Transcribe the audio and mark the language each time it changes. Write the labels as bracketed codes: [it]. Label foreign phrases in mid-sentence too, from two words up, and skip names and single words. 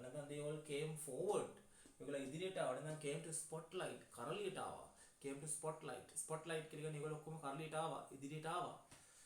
[si] නැත්නම් [en] they all came forward [si] ඒගොල්ලෝ ඉදිරියට ආවා. නැත්නම් [en] came to spotlight [si] කරලියට ආවා. [en] came to spotlight [si] කියලා කියන්නේ ඒගොල්ලෝ ඔක්කොම කරලියට ආවා ඉදිරියට ආවා.